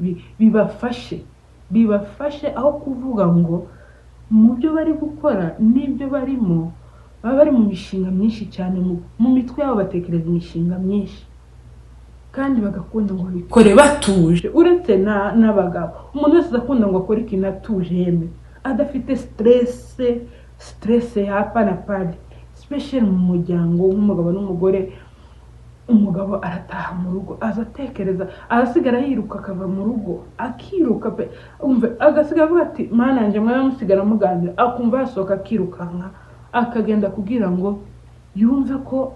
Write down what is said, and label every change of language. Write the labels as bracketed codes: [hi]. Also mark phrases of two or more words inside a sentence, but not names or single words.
[rw] bibafashe aho kuvuga ngo mu byo bari gukora n'ibyo barimo baba bari mu mishinga myinshi cyane, mu mitwe yabo batekereza imishinga myinshi, kandi bagakunda ngo bikore batuje. Uretse n'abagabo, umuntu wese akunda ngo akore ikintu atuje, yeme adafite stress [sw] hapa na pale, [rw] especially mu muryango nk'umugabo n'umugore. umugabo arataha mu rugo azatekereza arasigara yiruka akava mu rugo akiruka pe umve agasigara avuga ati mana yanjye mwana musigara muganira akumva yasohoka akirukanka akagenda kugira ngo yumve ko